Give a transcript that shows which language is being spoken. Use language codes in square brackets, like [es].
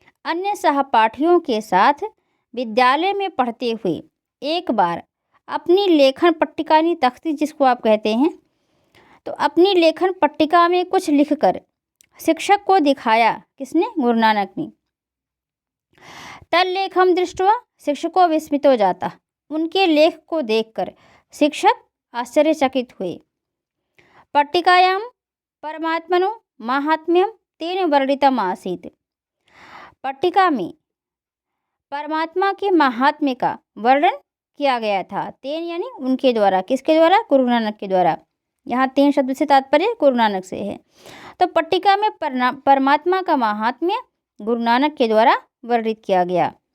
[hi] अन्य सहपाठियों के साथ विद्यालय में पढ़ते हुए एक बार अपनी लेखन पट्टिका, तख्ती जिसको आप कहते हैं, तो अपनी लेखन पट्टिका में कुछ लिखकर शिक्षक को दिखाया। किसने? गुरु नानक ने। [sa] तल्लेखम दृष्ट्वा शिक्षको विस्मितो जाता। [hi] उनके लेख को देखकर शिक्षक आश्चर्यचकित हुए। [sa] पट्टिकायां परमात्मनो माहात्म्यं तेन वर्णितम् आसीत्। [hi] पट्टिका में परमात्मा के महात्म्य का वर्णन किया गया था। तेन यानी उनके द्वारा। किसके द्वारा? गुरु नानक के द्वारा। यहाँ तीन शब्द से तात्पर्य गुरु नानक से है। तो पट्टिका में परमात्मा का महात्म्य गुरु नानक के द्वारा वर्णित किया गया।